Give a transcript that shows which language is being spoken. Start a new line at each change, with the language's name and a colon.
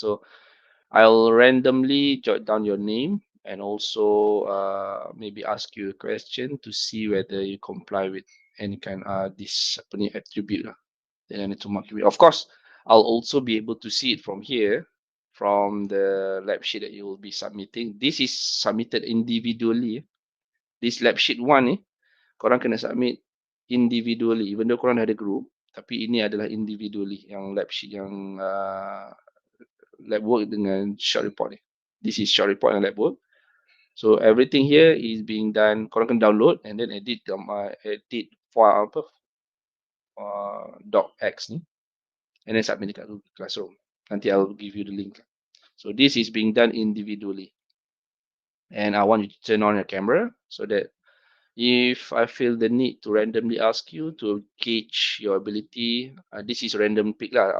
English: So I'll randomly jot down your name and also maybe ask you a question to see whether you comply with any kind of this attribute. Then I need to mark you. Of course, I'll also be able to see it from here, from the lab sheet that you will be submitting. This is submitted individually. This lab sheet 1
Malay: ni, korang kena
English: submit individually. Even though
Malay: korang dah ada group, tapi ini adalah individually yang lab sheet yang lab work dengan
English: short report
Malay: ni.
English: This is short report and lab work. So everything here is being done.
Malay: Korang
English: can download and then edit file apa docx ni, and then submit
Malay: dekat
English: Google Classroom.
Malay: Nanti
English: I'll give you the link. So this is being done individually, and I want you to turn on your camera so that if I feel the need to randomly ask you to gauge your ability, this is random pick
Malay: lah.